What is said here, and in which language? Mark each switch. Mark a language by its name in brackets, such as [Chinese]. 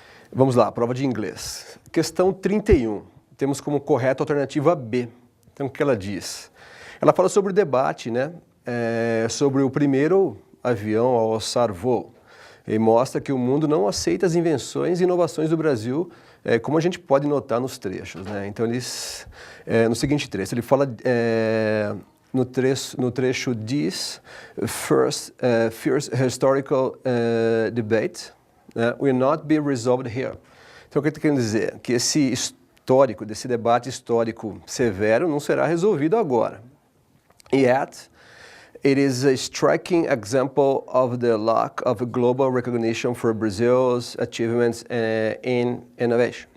[Portuguese] Vamos lá, prova de inglês. Questão 31, temos como correta a alternativa B. Então, o que ela diz? Ela fala sobre o debate, né, sobre o primeiro avião a alçar voo. E mostra que o mundo não aceita as invenções e inovações do Brasil, como a gente pode notar nos trechos, né? Então, no seguinte trecho, ele fala... No trecho diz, [English] first historical debate will not be resolved here. [Portuguese] Então, o que ele está querendo dizer? Que desse debate histórico severo não será resolvido agora. [English] Yet, it is a striking example of the lack of global recognition for Brazil's achievements in innovation.